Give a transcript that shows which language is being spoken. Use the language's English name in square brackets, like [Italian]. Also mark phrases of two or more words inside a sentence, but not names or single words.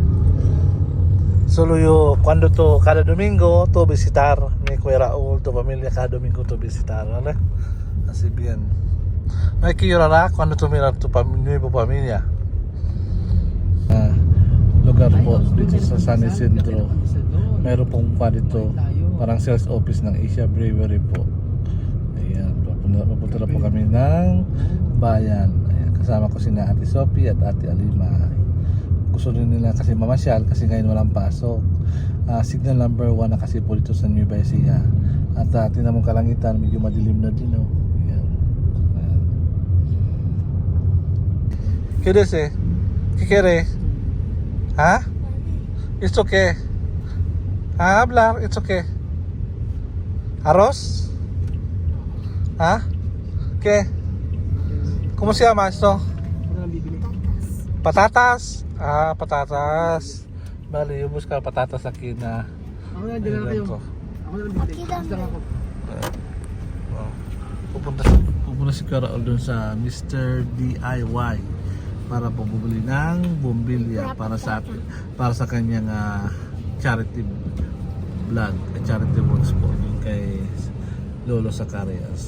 [Spanish] Solo yo, cuando cada domingo tu visitar mi Kuya Raul, tu familia cada domingo tu visitar. ¿Vale? Así bien. No hay que llorar cuando tu miras tu nueva familia. [Filipino] Lugar po dito sa San Isidro. Meron pong pa dito parang [English] sales office [Filipino] ng Asia Brewery po. Ayan, papunta na po kami ng bayan. Ayan, kasama ko sina Ate Sophie at Ate Alima. Gusto rin nila kasi mamasyal kasi ngayon walang pasok. [English] Signal number 1 [Filipino] na kasi po dito sa Nueva Ecija. At tinamong kalangitan, medyo madilim na din. Ayan. Ayan. Kidese, kikere. [English] It's okay. Hablar, it's okay. [Spanish] ¿Arroz? ¿Qué? ¿Cómo se llama esto? Patatas. Patatas. Vale, yo buscar patatas aquí na. [Filipino] Ako na, dala kayo. Ako na bibili. Basta ako. Pupunta si Kuya dun sa Mr. DIY para bumili ng bumbilya para sa kanyang [English] charity vlog, charity works [Filipino] po kay Lolo Zacarias.